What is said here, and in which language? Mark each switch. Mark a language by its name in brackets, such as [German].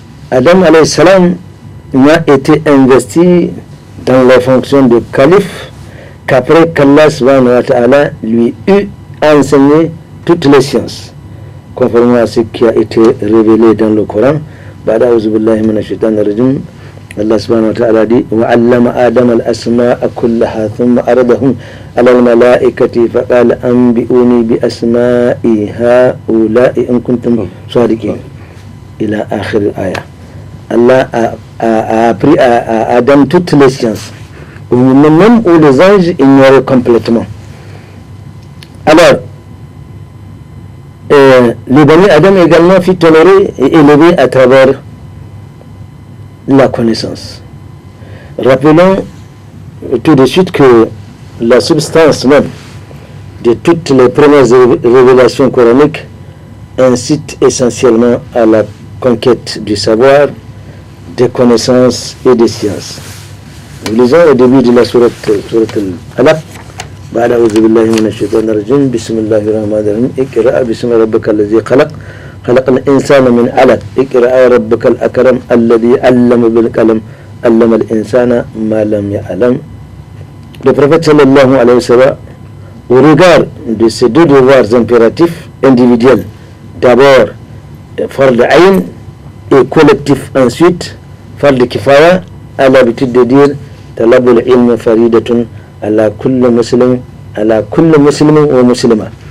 [French] Adam alayhi salam n'a été investi dans la fonction de calife qu'après qu'Allah subhanahu wa ta'ala lui eut enseigné toutes les sciences, conformément à ce qui a été révélé dans le Coran. [Arabic] Ba'da a'udhu billahi minash shaitanir rajim. Allah subhanahu wa ta'ala dit وَعَلَّمَ آدَمَ الْأَسْمَاءَ كُلَّهَا ثُمَّ عَرَضَهُمْ عَلَى الْمَلَائِكَةِ فَقَالَ أَنبِئُونِي بِأَسْمَاءِ هَؤُلَاءِ إِن كُنتُمْ صَادِقِينَ إلى آخر الآية. [French] Allah a appris à Adam toutes les sciences, au moment même où les anges ignoraient complètement. Alors, le bani Adam également fut toléré et élevé à travers la connaissance. Rappelons tout de suite que la substance même de toutes les premières révélations coraniques incite essentiellement à la conquête du savoir, des connaissances et des sciences. Nous lisons au début de la sourate Al-Alaq. [Arabic] بعد أعوذ بالله من الشيطان الرجيم بسم الله الرحمن الرحيم اقرأ باسم ربك الذي خلق الإنسان من علق اقرأ ربك الأكرم الذي علم بالقلم علم الإنسان ما لم يعلم. [French] Le prophète sallallahu alayhi wa sallam, au regard de ces deux devoirs impératifs individuels, d'abord fard ayn et collectif ensuite, fard kifaya, a l'habitude de dire [Arabic] talabul ilm faridatun ala kulli muslim wa muslima.